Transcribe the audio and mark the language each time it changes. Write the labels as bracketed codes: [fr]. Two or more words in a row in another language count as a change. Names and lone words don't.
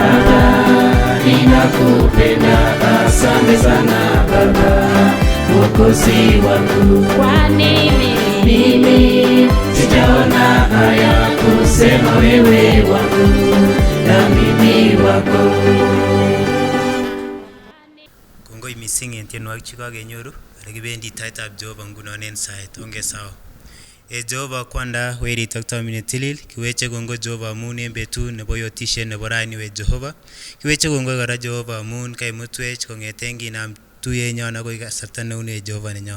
[sw] ninakupenda. Asante sana Baba Mwokozi wangu, kwani mimi sijaona haya kusema wewe wangu na mimi wako. [kln] Kongoi mising en tienwogik chekakenyoru olekibendi taitab Jehova ngunon en sait. Onge sawa. Jehova kwanda werit ak tomin netilil, kiweche kongoi Jehova amun en betut nebo yotishet nebo raini we Jehova. Kiweche kongoi kora Jehova amun kaimutwech kong'eten kinam tuyenyon akoi kasarta neune Jehova nenyon.